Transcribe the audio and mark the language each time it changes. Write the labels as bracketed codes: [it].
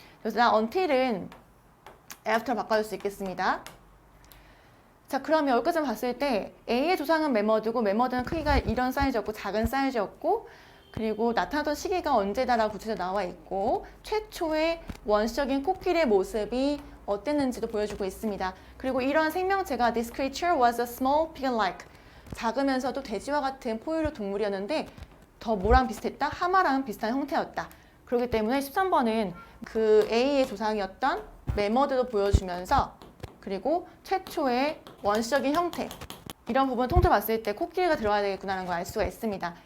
[ko] 그래서 until은 after 바꿔줄 수 있겠습니다. 자, 그러면 여기까지 봤을 때 A의 조상은 매머드고 매머드는 크기가 이런 사이즈였고 작은 사이즈였고 그리고 나타났던 시기가 언제다라고 구체적으로 나와 있고 최초의 원시적인 코끼리의 모습이 어땠는지도 보여주고 있습니다. 그리고 이러한 생명체가 [en] This creature was a small pig-like. [ko] 작으면서도 돼지와 같은 포유류 동물이었는데 더 뭐랑 비슷했다? 하마랑 비슷한 형태였다. 그렇기 때문에 13번은 그 A의 조상이었던 매머드도 보여주면서 그리고 최초의 원시적인 형태 이런 부분 통틀어 봤을 때 코끼리가 들어가야 되겠구나라는 걸 알 수가 있습니다.